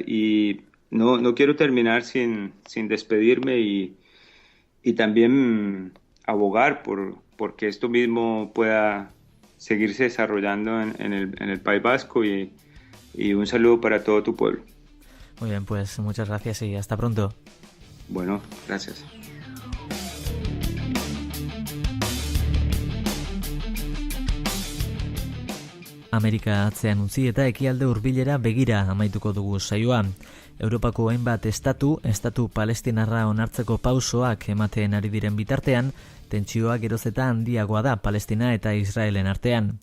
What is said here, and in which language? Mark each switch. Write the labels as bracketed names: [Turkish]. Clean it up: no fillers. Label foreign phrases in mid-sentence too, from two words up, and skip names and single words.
[Spanish] Y no quiero terminar sin despedirme y también abogar porque esto mismo pueda seguirse desarrollando en el País Vasco y un saludo para todo tu pueblo. Muy bien, pues muchas gracias y hasta pronto. Bueno, gracias. [Basque] Amerika atzean utzi eta ekialde hurbilera begira amaituko dugu saioa. Europako hainbat estatu palestinarra onartzeko pausoak ematen ari diren bitartean, tentsioa geroz eta handiagoa da Palestina eta Israelen artean.